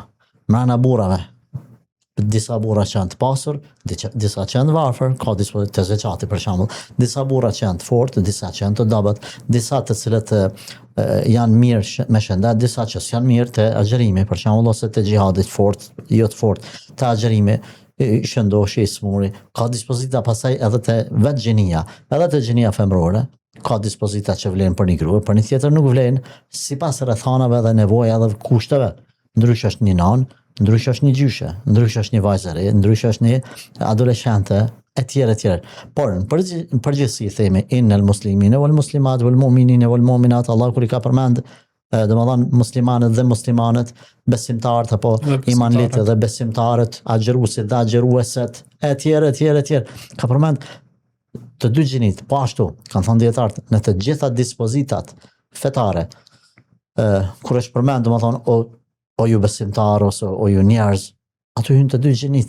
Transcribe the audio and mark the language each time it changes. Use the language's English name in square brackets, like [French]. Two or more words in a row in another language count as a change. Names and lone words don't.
[Albanian] Mrena burrave, disa burra që janë të pasur, disa që janë varfër, ka dispozit të zeqati për shembull, disa burra që janë të fortë, disa që janë të dobët, disa të cilët janë mirë me shëndet, disa që s'janë mirë të agjerimi, për shembull, ose të xhihadit fort, jo të fort, të agjerimi, shëndoshi, smuri, ka dispozita pasaj edhe të vetë gjenia, edhe të gjenia femrore, ka dispozita që vlen për një grua, për një tjetër nuk vlen, sipas rrethanave dhe nevoja dhe kushteve. Ndrysh është një nanë, ndrysh është një gjyshe, ndrysh është një vajzë e re, ndrysh është një adoleshente, etj. Por në përgjithësi themi [Arabic] إن المسلمين والمسلمات والمؤمنين والمؤمنات, [Albanian] Allah kur I ka përmend domethënë muslimanët dhe muslimanet, besimtarët apo imanlitë dhe besimtarët, agjëruesit dhe agjërueset, etj. Ka përmend të dy gjinit, po ashtu kanë thënë dietarët, në të gjitha dispozitat fetare, kur është përmend domethënë o ju besimtar ose o ju njerëz, aty hyn të dy gjinit.